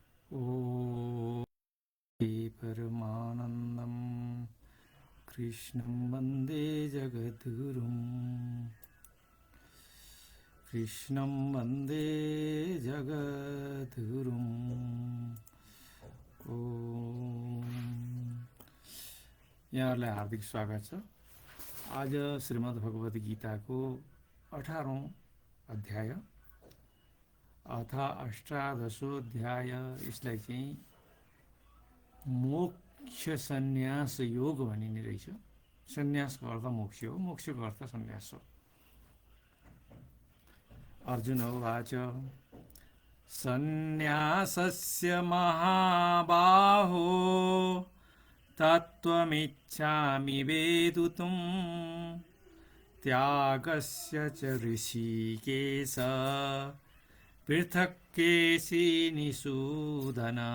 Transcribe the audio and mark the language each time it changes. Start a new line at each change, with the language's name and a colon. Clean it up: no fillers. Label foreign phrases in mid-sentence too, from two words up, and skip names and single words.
Sanskrit: ॐ परमानन्दं कृष्णं वन्दे जगद्गुरुं कृष्णं वन्दे जगद्गुरुं
Nepali: यहाँहरूलाई हार्दिक स्वागत छ। आज श्रीमद् भगवद गीताको 18औं अध्याय
Sanskrit: अथा अष्टादशोऽध्याय,
Nepali: यसलाई चाहिँ मोक्ष सन्यास योग भनिने रहेछ। सन्यासको अर्थ मोक्ष हो, मोक्षको अर्थ सन्यास हो।
Sanskrit: अर्जुन उवाच सन्यासस्य महाबाहो तत्त्वमिच्छामि वेदितुं त्यागस्य च ऋषिकेश पृथक् केशिनिषूदन।